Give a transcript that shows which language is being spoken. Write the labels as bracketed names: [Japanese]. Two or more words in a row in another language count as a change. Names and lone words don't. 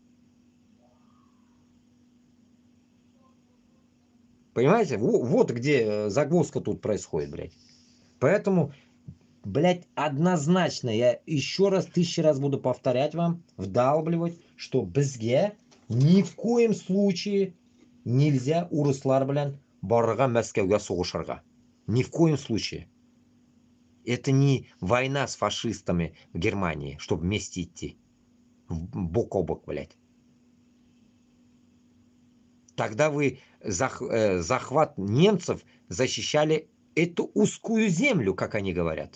[Russian] Понимаете? Вот где загвоздка тут происходит, блядь. Поэтому, блядь, однозначно, я еще раз, 1000 раз буду повторять вам, вдалбливать, что бізге ни в коем случае нельзя [Tatar] урыслар белән барырга Мәскәүгә сугышырга. [Russian] Ни в коем случае. Это не война с фашистами в Германии, чтобы вместе идти. Бок о бок, блядь. Тогда вы захват немцев защищали эту узкую землю, как они говорят.